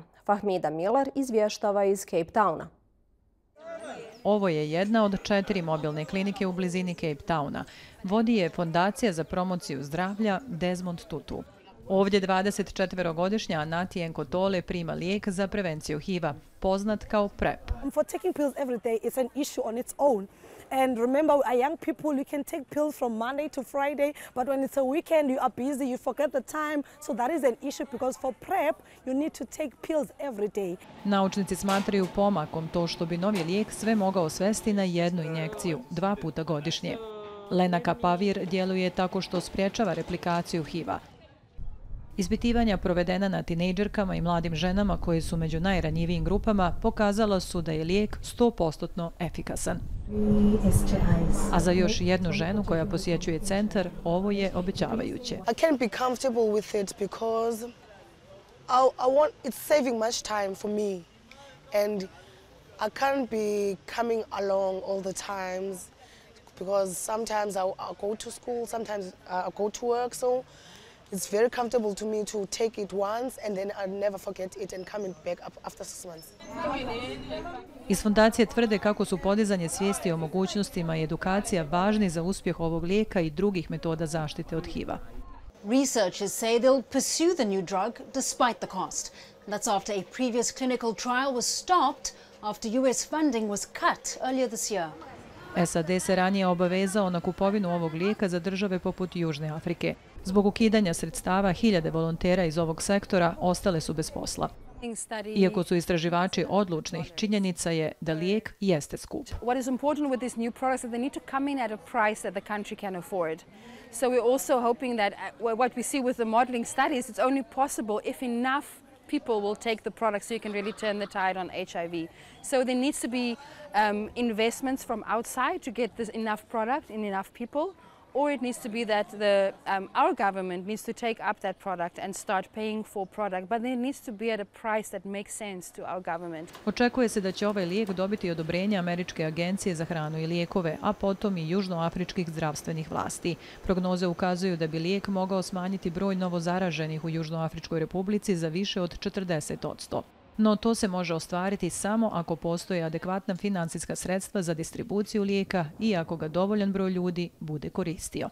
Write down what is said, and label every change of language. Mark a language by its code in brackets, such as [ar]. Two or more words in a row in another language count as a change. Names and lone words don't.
[bs] Fahmida Miller izvještava iz Cape Towna. Ovo je jedna od 4 mobilne klinike u blizini Cape Towna. Vodi je Fondacija za promociju zdravlja Desmond Tutu. Ovdje 24-godišnja Anatien Kotole prima lijek za prevenciju HIV-a, poznat kao PrEP. [en] For taking pills every day is an issue on its own. And remember, a young people, you can take pills from Monday to Friday, but when it's a weekend, you are busy, you forget the time. So that is an issue because for PrEP, you need to take pills every day. [bs] Naučnici smatraju pomakom to što bi novi lijek sve mogao svesti na jednu injekciju, 2 puta godišnje. Lenakapavir djeluje tako što sprječava replikaciju HIV-a. Ispitivanja provedena na tinejdžerkama i mladim ženama koji su među najranjivijim grupama pokazala su da je lijek 100% efikasan. A za još jednu ženu koja posjećuje centar, ovo je obećavajuće. [en] I can't be comfortable with it because it's saving much time for me and I can't be coming along all the times because sometimes I go to school, sometimes I go to work, so it's very comfortable to me to take it once and then I never forget it and coming back after 6 months. [bs] Iz fondacije tvrde kako su podizanje svijesti o mogućnostima i edukacija važni za uspjeh ovog lijeka i drugih metoda zaštite od HIV-a. [en] Researchers say they'll pursue the new drug despite the cost. That's after a previous clinical trial was stopped after US funding was cut earlier this year. [bs] SAD se ranije obavezao na kupovinu ovog lijeka za države poput Južne Afrike. Zbog ukidanja sredstava, hiljade volontera iz ovog sektora ostale su bez posla. Iako su istraživači odlučni, činjenica je da lijek jeste skup. [en] What is important with these new products is that they need to come in at a price that the country can afford. So we're also hoping that what we see with the modeling studies, it's only possible if enough people will take the product so you can really turn the tide on HIV. So there needs to be investments from outside to get this enough product in enough people, or it needs to be that our government needs to take up that product and start paying for product, but it needs to be at a price that makes sense to our government. [bs] Očekuje se da će ovaj lijek dobiti odobrenje Američke agencije za hranu i lijekove, a potom i južnoafričkih zdravstvenih vlasti. Prognoze ukazuju da bi lijek mogao smanjiti broj novozaraženih u Južnoafričkoj Republici za više od 40%. No to se može ostvariti samo ako postoje adekvatna financijska sredstva za distribuciju lijeka i ako ga dovoljan broj ljudi bude koristio.